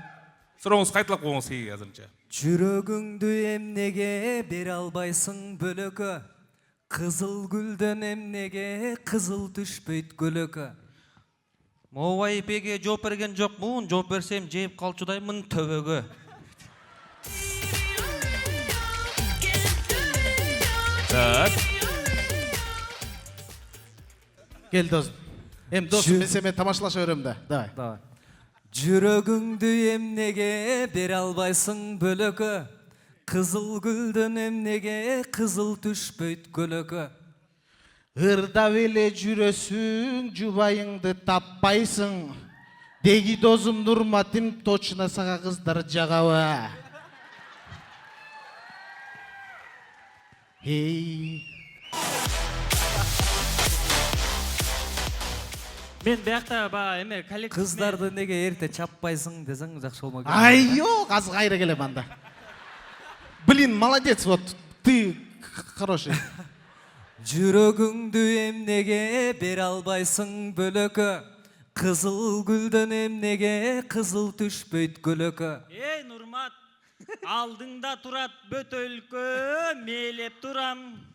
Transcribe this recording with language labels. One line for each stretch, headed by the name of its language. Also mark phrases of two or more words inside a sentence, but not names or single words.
Kyrgyz: Сурооңуз кайталап коюңуз кейинге азырынча. Жүрөгүңдү эмнеге бере албайсың бөлөккө? Кызыл гүлдөн эмнеге кызыл түшпөйт көлөкө? Моубай эпеге жооп берген жокмун, жооп берсем жеп калчудаймын төбөгө. Так. Кел досым.
Kazakh: Досым, мен сенімен тамашалаша берем да.
Kyrgyz: Давай. Жүрөгүңдү эмнеге бере албайсың бөлөкө? Кызыл гүлдөн эмнеге кызыл түшпөйт көлөкө? Ырдап эле жүрөсүң, жубайыңды таппайсың. Деги досым Нурматин, точно сага кыздар жагабы. Эй. Мен биякта эме коллектив Кыздарды неге эрте чаппайсың десең жакшы болмок. Ай, ёк, азыр кайра келем анда.
Russian: Блин, молодец, вот ты хороший.
Kyrgyz: Жүрөгүңдү эмнеге бере албайсың бөлөкө? Кызыл гүлдөн эмнеге кызыл түшпөйт көлөкө? Эй, Нурмат, алдыңда турат бөтөлкө, мээлеп турам.